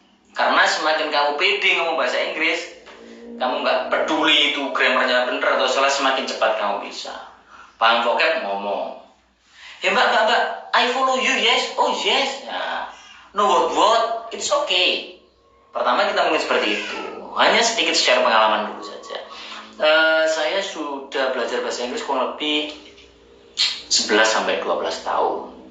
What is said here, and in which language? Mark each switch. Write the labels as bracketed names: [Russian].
[Indonesian] Karena semakin kamu pede ngomong bahasa Inggris, kamu nggak peduli itu grammarnya bener atau salah, semakin cepat kamu bisa. Paham vocab ngomong, [English] Ya mbak, I follow you, yes, oh yes. Nah, no what, it's okay. [Indonesian] Pertama kita mungkin seperti itu. Hanya sedikit share pengalaman dulu saja. Saya sudah belajar bahasa Inggris kurang lebih 11 sampai 12 tahun.